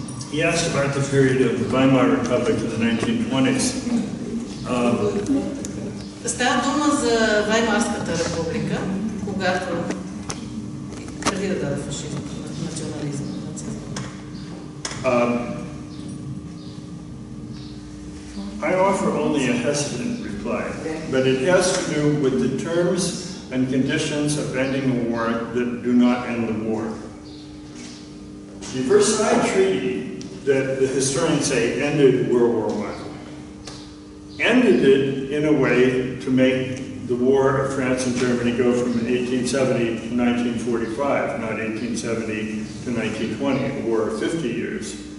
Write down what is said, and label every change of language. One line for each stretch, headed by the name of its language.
English: He asked about the period of the Weimar Republic in the 1920s.
Bulgarian: Става дума за Ваймарската република, когато преди да даде фашизъм, национализъм, нацизъм.
English: I offer only a hesitant reply, but it has to do with the terms and conditions of ending a war that do not end the war. The Versailles Treaty that the historians say ended World War I, ended it in a way to make the war of France and Germany go from 1870 to 1945, not 1870 to 1920, a war of 50 years.